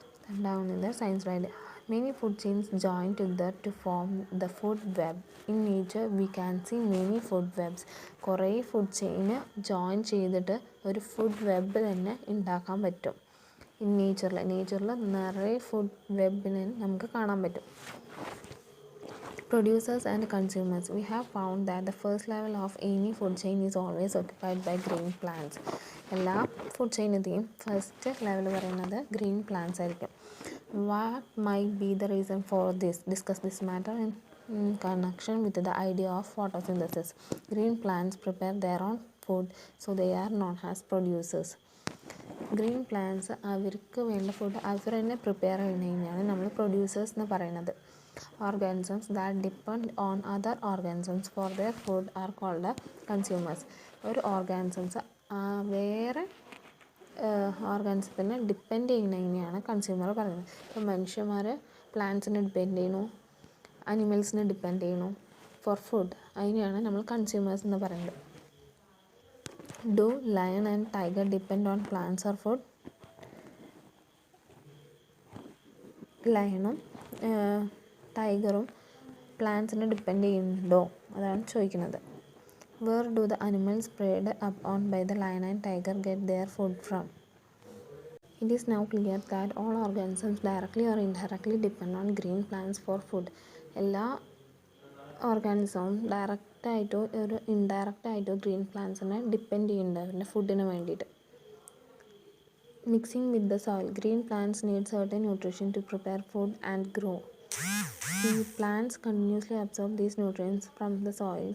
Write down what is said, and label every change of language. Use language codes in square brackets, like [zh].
[ml] രണ്ടാമത് [en] Science ride. Many food chains join together to form the food web. In nature we can see many food webs. [ml] കുറേ food ചെയിന് join ചെയ്തിട്ട് ഒരു food web തന്നെ ഉണ്ടാക്കാൻ പറ്റും. In നേച്ചറിൽ നിറയെ food വെബിനെ നമുക്ക് കാണാൻ പറ്റും. [en] Producers and consumers. We have found that the first level of any food chain is always occupied by green plants. [ml] എല്ലാ ഫുഡ് ചെയിനിൻ്റെയും ഫസ്റ്റ് ലെവൽ പറയുന്നത് ഗ്രീൻ പ്ലാന്റ്സ് ആയിരിക്കും. [en] What might be the reason for this? Discuss this matter in connection with the idea of photosynthesis. Green plants prepare their own food, so they are known as producers. [ml] Green plants അവർക്ക് വേണ്ട food അവർ തന്നെ prepare ചെയ്യുന്നതിനാണ് നമ്മൾ producers എന്ന് പറയുന്നത്. [en] Organisms that depend on other organisms for their food are called consumers. [ml] ഒരു organisms വേറെ ഓർഗാനിസത്തിനെ depend ചെയ്യുന്നതിനെയാണ് consumer പറയുന്നത്. ഇപ്പോൾ മനുഷ്യന്മാർ പ്ലാന്റ്സിനെ ഡിപ്പെൻഡ് ചെയ്യണു, അനിമൽസിനെ ഡിപ്പെൻഡ് ചെയ്യണു [en] For food. [ml] അതിനെയാണ് നമ്മൾ കൺസ്യൂമേഴ്സ് എന്ന് പറയുന്നത്. [en] Do lion and tiger depend on plants or food? [ml] ലയണും ടൈഗറും പ്ലാന്റ്സിനെ depend ചെയ്യുന്നുണ്ടോ? അതാണ് ചോദിക്കുന്നത്. [en] Where do the animals preyed up on by the lion and tiger get their food from? It is now clear that all organisms directly or indirectly depend on green plants for food. [ml] എല്ലാ ഓർഗാനിസവും ഡയറക്റ്റായിട്ടോ ഒരു ഇൻഡയറക്റ്റായിട്ടോ green പ്ലാന്റ്സിനെ depend ചെയ്യുന്നുണ്ട് അവരുടെ ഫുഡിന് വേണ്ടിയിട്ട്. [en] Mixing with the soil. Green plants need certain nutrition to prepare food and grow. The plants continuously absorb these nutrients from the soil.